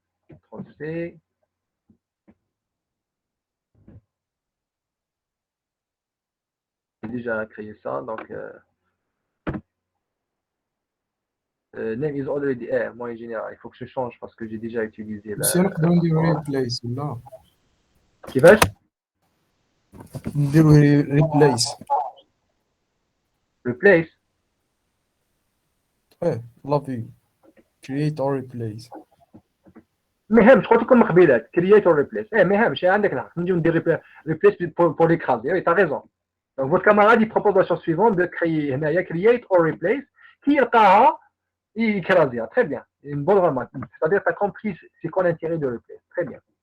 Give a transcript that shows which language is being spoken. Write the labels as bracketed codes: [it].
[en] Ctrl+C. [fr] J'ai déjà créé ça, donc [en] name is already [fr] moyen général. Il faut que je change parce que j'ai déjà utilisé [ar] بس نقدروا نديروا ريبليس ولا كيفاش؟ نديروا ريبليس [en] replace. [ar] لافي [en] create or replace. [ar] ما يهمش قلت لكم قبيلات [en] create or replace. [ar] ما يهمش عندك الحق نجيو ندير replace [fr] pour l'écraser. Oui, tu as raison. Donc votre camarade il propose la chose suivante de créer [ar] هنايا [en] create or replace [fr] qui [ar] يلقاها يكرازيها. [fr] Très bien. Une bonne remarque. C'est-à-dire que tu as compris c'est quoi l'intérêt de replace. Très bien.